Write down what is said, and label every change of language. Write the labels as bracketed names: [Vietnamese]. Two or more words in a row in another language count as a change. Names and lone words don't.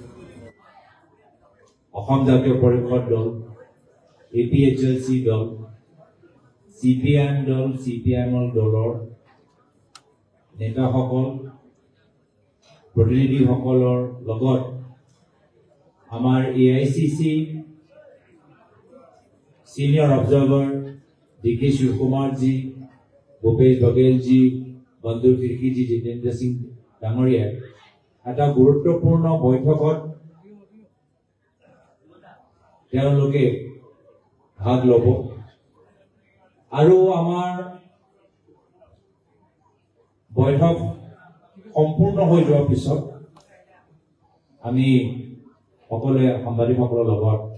[Assamese] অসম জাতীয় পৰিষদ দল, APHLC দল, CPIM দল, CPIM দলৰ নেতাসকল, প্ৰতিনিধিসকলৰ লগত আমাৰ AICC [English] Senior Observer [Assamese] DK Shivkumarji, Bhupesh Bagelji, Bandhu Firkiji, Jitendra Singh Dangoria, এটা গুৰুত্বপূৰ্ণ বৈঠকত তেওঁলোকে ভাগ ল'ব আৰু আমাৰ বৈঠক সম্পূৰ্ণ হৈ যোৱাৰ পিছত আমি সকলোৱে সাংবাদিকসকলৰ লগত